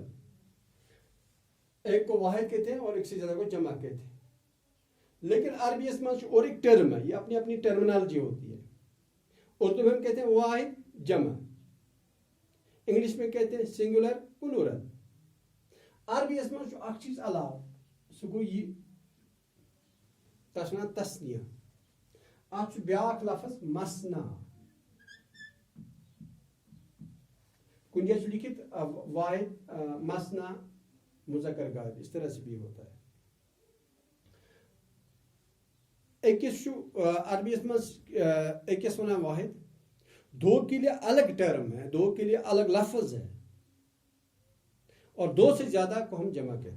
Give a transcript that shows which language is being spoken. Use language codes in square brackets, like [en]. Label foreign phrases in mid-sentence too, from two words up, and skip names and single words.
[ur] ایک کو واحد کہتے ہیں اور ایک سے زیادہ کو جمع کہتے ہیں. لیکن عربی اس میں اور ایک ٹرم ہے, یہ اپنی اپنی ٹرمنالوجی ہوتی ہے. اردو میں ہم کہتے ہیں واحد جمع, انگلش میں کہتے ہیں [en] singular plural. [ur] عربی اس میں اک چیز علاوہ [ks] سہ گو [ur] یہ تسنا تسنیہ. [ks] اتھ بیاکھ لفظ مسنا. [ur] کن جگہ لکھت واحد مسنا مذکر غائب, اس طرح سے بھی ہوتا ہے. [ks] ایکس عربی ایکس ونان [ur] واحد, دو کے لیے الگ ٹرم ہے, دو کے لیے الگ لفظ ہے, اور دو سے زیادہ کو ہم جمع کہتے ہیں.